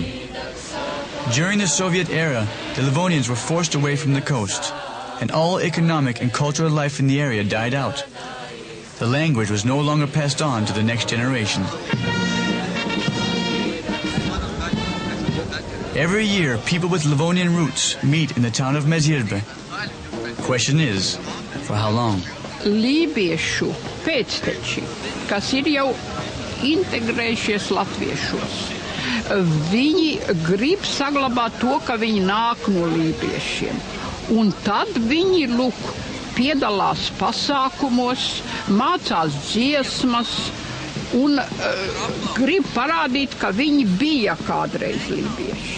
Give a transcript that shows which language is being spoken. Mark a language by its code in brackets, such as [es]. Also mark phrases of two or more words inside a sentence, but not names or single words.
[en] During the Soviet era, the Livonians were forced away from the coast, and all economic and cultural life in the area died out. The language was no longer passed on to the next generation. Every year, people with Livonian roots meet in the town of Mezirbe. Question is, for how long? [lv] Lībiešu pēcteči, kas ir jau integrējušies latviešos, viņi grib saglabāt to, ka viņi nāk no lībiešiem. Un tad viņi, lūk, piedalās pasākumos, mācās dziesmas un grib parādīt, ka viņi bija kādreiz lībieši.